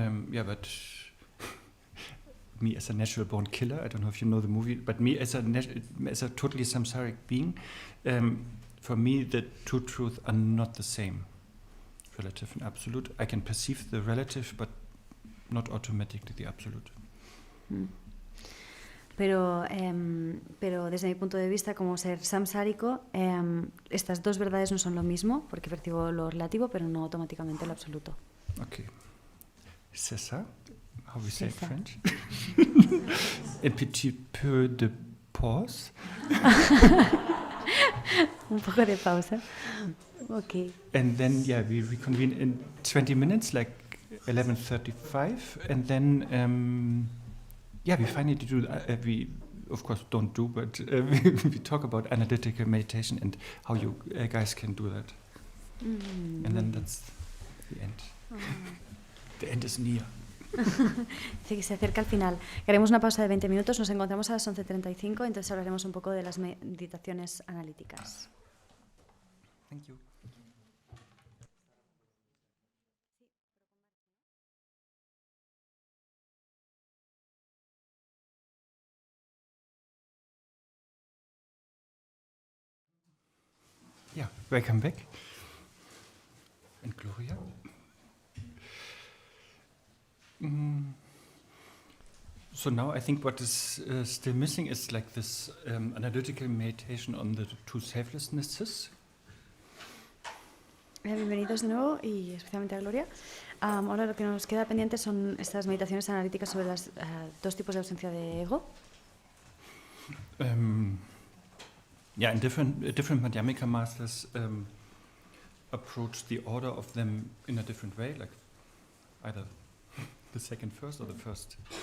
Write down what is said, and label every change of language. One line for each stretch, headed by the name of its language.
English: Yeah, but me as a natural born killer, I don't know if you know the movie, but me as a totally samsaric being, for me the two truths are not the same, relative and absolute. I can perceive the relative, but not automatically the absolute.
Spanish: Pero desde mi punto de vista, como ser samsárico, estas dos verdades no son lo mismo, porque percibo lo relativo, pero no automáticamente lo absoluto.
English: Okay.
French: C'est ça?
English: How we say in French?
French: Un petit peu de pause.
Spanish: Un poco de pausa. Okay.
English: And then, yeah, we reconvene in 20 minutes, like 11:35, and then, yeah, we finally do. We, of course, don't do, but we talk about analytical meditation and how you guys can do that. And then that's the end. The end is near.
Spanish: Dice que se acerca al final. Haremos una pausa de 20 minutos, nos encontramos a las 11:35, entonces hablaremos un poco de las meditaciones analíticas.
English: Thank you. Yeah, welcome back. And Gloria. So now I think what is still missing is like this analytical meditation on the two selflessnesses.
Spanish: Bienvenidos de nuevo y especialmente a Gloria. Ahora lo que nos queda pendiente son estas meditaciones analíticas sobre los dos tipos de ausencia de ego.
English: Yeah, and different Madhyamika masters approach the order of them in a different way, like either the second first or the first.